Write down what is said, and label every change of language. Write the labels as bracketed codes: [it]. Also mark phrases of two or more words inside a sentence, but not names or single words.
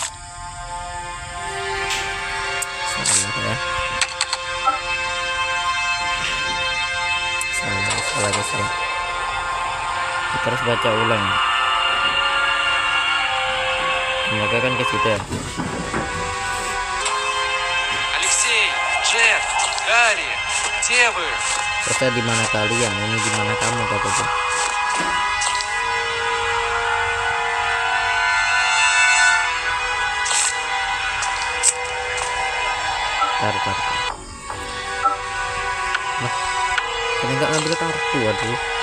[id] Salah ya. Salah. Kita harus baca ulang. Mereka kan ke situ ya. [ru] Алексей, Джек, Гарри, где вы? [id] Kata di mana kalian? Ini di mana kamu kata tuh? Tar. Nah, ini nggak ngambil kartu, aduh.